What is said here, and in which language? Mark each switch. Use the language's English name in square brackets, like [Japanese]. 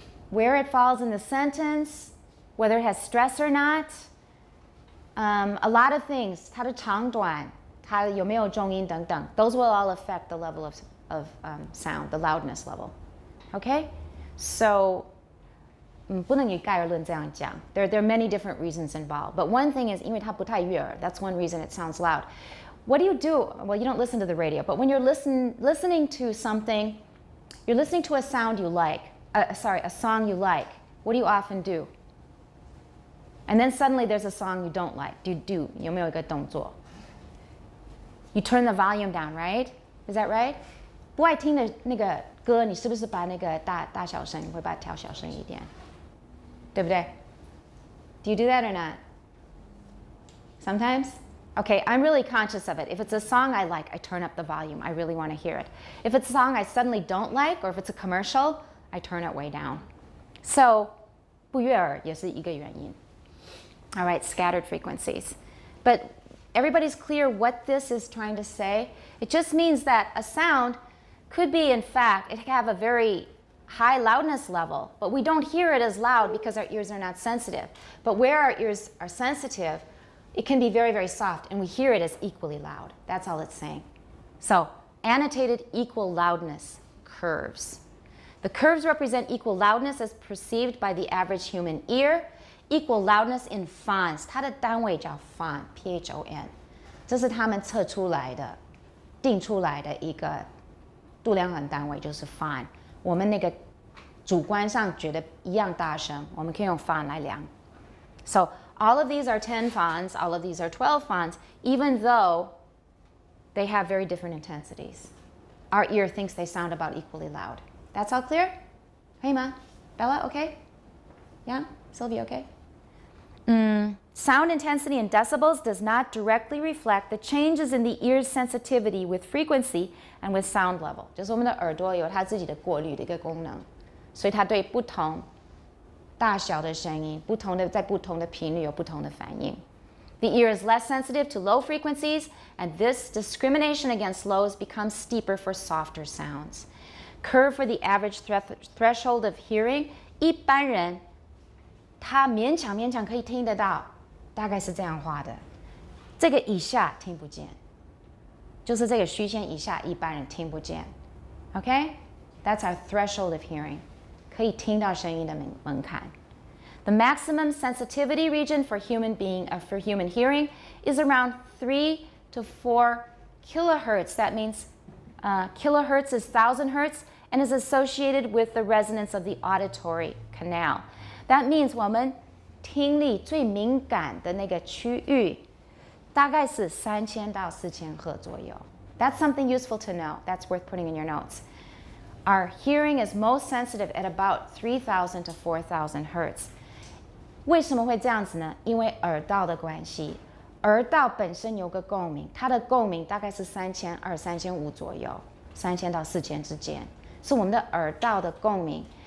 [English] Where it falls in the sentence, whether it has stress or not, a lot of things, [Chinese] 它的长短，它有没有重音等等, [English] those will all affect the level of sound, the loudness level. Okay? [Chinese] So, 不能一概而论这样讲. [English] There are many different reasons involved. But one thing is, [Chinese] 因为它不太悦耳, [English] that's one reason it sounds loud. What do you do? Well, you don't listen to the radio, but when you're listening to something, you're listening to a sound you like, a song you like, what do you often do? And then suddenly there's a song you don't like. [Chinese] Do 有没有一个动作? [English] You turn the volume down, right? Is that right? [Chinese] 不爱听的那个歌，你是不是把那个大小声会把它调小声一点？对不对？ [English] Do you do that or not? Sometimes? Okay, I'm really conscious of it. If it's a song I like, I turn up the volume. I really want to hear it. If it's a song I suddenly don't like, or if it's a commercial, I turn it way down. [Chinese] So, 不悦耳也是一个原因. [English] All right, scattered frequencies. But everybody's clear what this is trying to say? It just means that a sound could be, in fact, it could have a very high loudness level, but we don't hear it as loud because our ears are not sensitive. But where our ears are sensitive, it can be very, very soft, and we hear it as equally loud. That's all it's saying. So, annotated equal loudness curves. The curves represent equal loudness as perceived by the average human ear. Equal loudness in fans, [Chinese] 它的单位叫 fan, P-H-O-N. 这是他们测出来的、定出来的一个度量衡单位，就是 fan。我们那个主观上觉得一样大声，我们可以用 fan 来量。 [English] So all of these are 10 fans, all of these are 12 fans, even though they have very different intensities. Our ear thinks they sound about equally loud. That's all clear? [Chinese] 可以吗 [English] Bella, okay? Yeah? Sylvia, okay? Sound intensity in decibels does not directly reflect the changes in the ear's sensitivity with frequency and with sound level. [Chinese] 就是我们的耳朵有它自己的过滤的一个功能，所以它对不同大小的声音，在不同的频率有不同的反应。 [English] The ear is less sensitive to low frequencies, and this discrimination against lows becomes steeper for softer sounds. Curve for the average threshold of hearing, [Chinese] 一般人他勉强可以听得到，大概是这样画的。这个以下听不见，就是这个虚线以下一般人听不见。 [English] Okay? That's our threshold of hearing. [Chinese] 可以听到声音的门槛。 [English] The maximum sensitivity region for human hearing is around 3 to 4 kilohertz. That means kilohertz is 1,000 hertz and is associated with the resonance of the auditory canal. That means [Chinese] 我们听力最敏感的那个区域大概是3000到4000赫左右。 [English] That's something useful to know. That's worth putting in your notes. Our hearing is most sensitive at about 3,000 to 4,000 hertz. [Chinese] 为什么会这样子呢？因为耳道的关系。耳道本身有个共鸣，它的共鸣大概是3200、3500左右，3000到4000之间，是我们的耳道的共鸣。